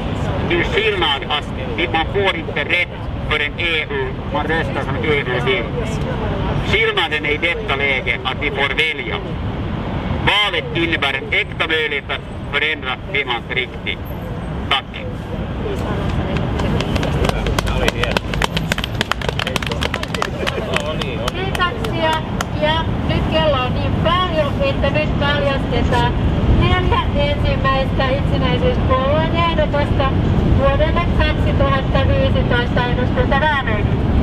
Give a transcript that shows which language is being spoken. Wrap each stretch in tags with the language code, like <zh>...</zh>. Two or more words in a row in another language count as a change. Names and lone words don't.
<sv>Till skillnad att man får inte rätt för en EU, man röstar som EU vill. Skillnaden är i detta läge att vi får välja. Valet innebär en äkta möjlighet att förändra Finlands riktning. Tack.</sv> <fi>Kiitoksia. Ja nyt kello on niin paljon, että nyt paljastetaan 4 ensimmäistä itsenäisyyspuolueen ehdotusta vuodelle 2015 eduskuntavaaleihin.</fi>